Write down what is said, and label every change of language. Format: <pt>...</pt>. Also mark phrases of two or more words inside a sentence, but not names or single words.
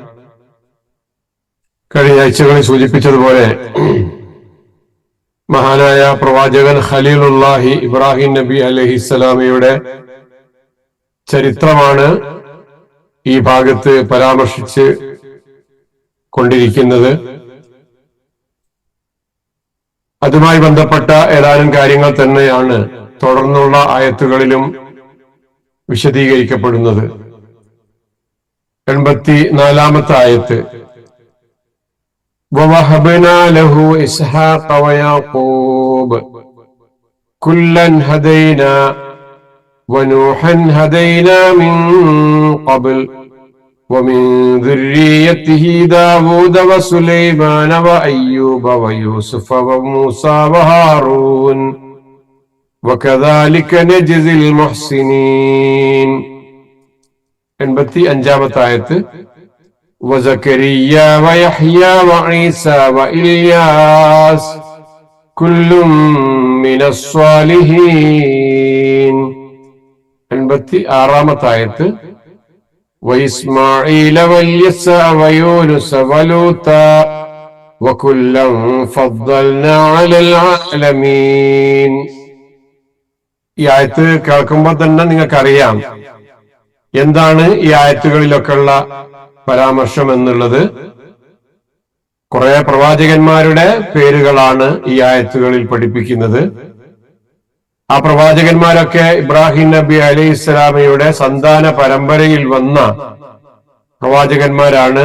<ml>കഴിഞ്ഞ ആഴ്ചകളിൽ സൂചിപ്പിച്ചതുപോലെ മഹാനായ പ്രവാചകൻ ഖലീലുല്ലാഹി ഇബ്രാഹിം നബി അലൈഹിസ്സലാമയുടെ ചരിത്രമാണ് ഈ ഭാഗത്ത് പരാമർശിച്ച് കൊണ്ടിരിക്കുന്നത്. അതുമായി ബന്ധപ്പെട്ട ഏതാനും കാര്യങ്ങൾ തന്നെയാണ് തുടർന്നുള്ള ആയത്തുകളിലും വിശദീകരിക്കപ്പെടുന്നത്. 84-ാമത്തെ ആയത്ത്</ml> <ar>وَوَهَبْنَا لَهُ إِسْحَاقَ وَيَعْقُوبَ كُلًّا هَدَيْنَا وَنُوحًا هَدَيْنَا مِن قَبْلُ وَمِن ذُرِّيَّتِهِ دَاوُودَ وَسُلَيْمَانَ وَأَيُّوبَ وَيُوسُفَ وَمُوسَى وَهَارُونَ وَكَذَلِكَ نَجْزِي الْمُحْسِنِينَ.</ar> <ml>85-ാമത്തെ ആയത്ത്</ml> <ar>وَزَكَرِيَّا وَيَحْيَى وَعِيسَى وَإِلْيَاسَ كُلٌّ مِّنَ الصَّالِحِينَ.</ar> <ml>86-ാമത്തെ ആയത്ത്</ml> <ar>وإسماعيل واليسع ويونس ولوطا وكلا فضلنا على العالمين.</ar> <ml>ഈ ആയത്ത് കേൾക്കുമ്പോൾ തന്നെ നിങ്ങൾക്കറിയാം എന്താണ് ഈ ആയത്തുകളിലൊക്കെ ഉള്ള പരാമർശം എന്നുള്ളത്. കുറെ പ്രവാചകന്മാരുടെ പേരുകളാണ് ഈ ആയത്തുകളിൽ പഠിപ്പിക്കുന്നത്. ആ പ്രവാചകന്മാരൊക്കെ ഇബ്രാഹിം നബി</ml> <ar>عليه السلام</ar> <ml>സന്താന പരമ്പരയിൽ വന്ന പ്രവാചകന്മാരാണ്.</ml>